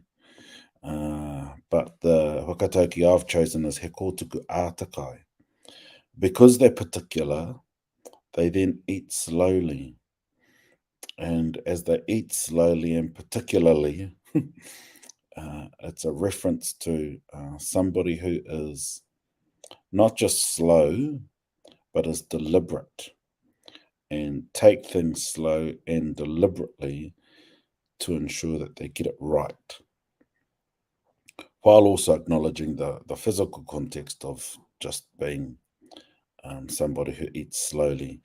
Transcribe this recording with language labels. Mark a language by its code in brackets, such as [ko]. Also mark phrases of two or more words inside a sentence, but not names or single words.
[en] But the whakatauki I've chosen is [mi] he kōtuku ātakai. [en] Because they're particular, they then eat slowly. And as they eat slowly and particularly, it's a reference to somebody who is not just slow, but is deliberate, and take things slow and deliberately to ensure that they get it right, while also acknowledging the physical context of just being somebody who eats slowly.